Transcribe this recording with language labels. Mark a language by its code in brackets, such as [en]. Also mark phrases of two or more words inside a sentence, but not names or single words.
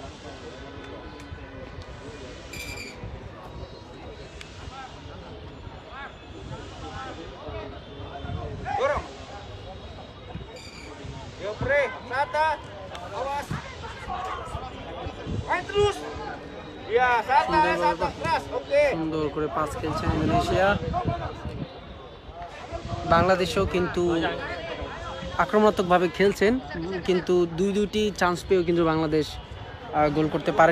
[id] Dorong. Yuk Pre, Sata. Awas. Main terus. Ya, Sata, Sata keras. Oke. [bn] সুন্দর করে পাস খেলছে ইন্দোনেশিয়া। বাংলাদেশও কিন্তু আক্রমণাত্মকভাবে খেলছেন, কিন্তু দুইটি চান্স পেয়েও কিন্তু বাংলাদেশ গোল করতে পারেনি।